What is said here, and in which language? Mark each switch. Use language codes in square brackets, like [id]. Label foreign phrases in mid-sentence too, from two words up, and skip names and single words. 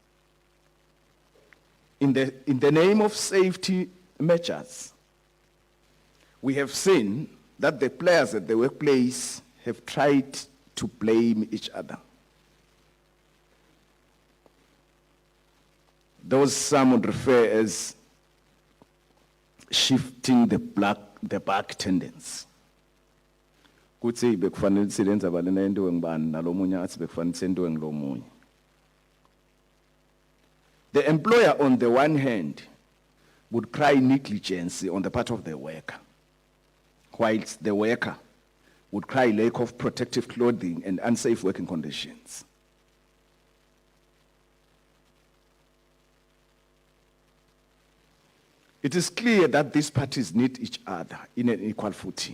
[en] In the name of safety measures, we have seen that the players at the workplace have tried to blame each other. Those some would refer as shifting the back tendency. [ss] Kutsi bekufanele silenza balena into ngibani nalomunye athi bekufanele senziwe ngilomunye. [en] The employer on the one hand would cry negligence on the part of the worker, whilst the worker would cry lack of protective clothing and unsafe working conditions. It is clear that these parties need each other in an equal footing.